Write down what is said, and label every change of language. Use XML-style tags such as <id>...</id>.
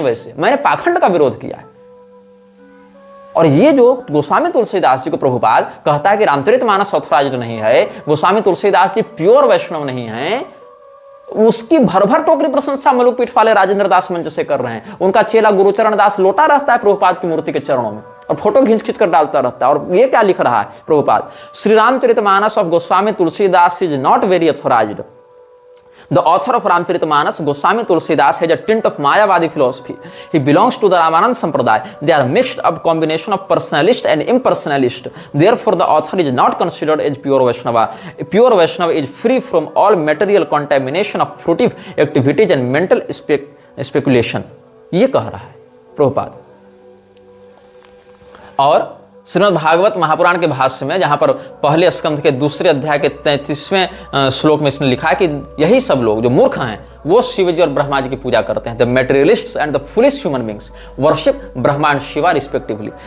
<hi>वैसे मैंने पाखंड का विरोध किया है। और ये जो गोस्वामी तुलसीदास जी को प्रभुपाद कहता है कि रामचरितमानस ऑथराइज्ड नहीं है, गोस्वामी तुलसीदास जी प्योर वैष्णव नहीं है, उसकी भर भर टोकरी प्रशंसा मलुक पीठ वाले राजेंद्र दास मंच से कर रहे हैं। उनका चेला गुरुचरण दास लोटा रहता है प्रभुपाद की मूर्ति के चरणों में और फोटो खींच खींच कर डालता रहता है। और ये क्या लिख रहा है Prabhupada,</hi> <en>Shri Ramcharitmanas of Goswami Tulsidas is not very authorised. The author of Ramcharitmanas, Goswami Tulsidas, has a tint of Mayavadi philosophy. He belongs to the Ramanand Sampradaya. They are mixed up combination of personalist and impersonalist. Therefore, the author is not considered as pure Vaishnava. A pure Vaishnava is free from all material contamination of fruitive activities and mental speculation.</en> <hi>ये कह रहा है प्रभुपाद। और श्रीमद् भागवत महापुराण के भाष्य में, जहां पर पहले स्कंध के दूसरे अध्याय के 33वें श्लोक में इसने लिखा है कि यही सब लोग जो मूर्ख हैं वो शिव जी और ब्रह्मा जी की पूजा करते हैं।</hi> <en>The materialists and the foolish human beings worship Brahma and Shiva respectively.</en>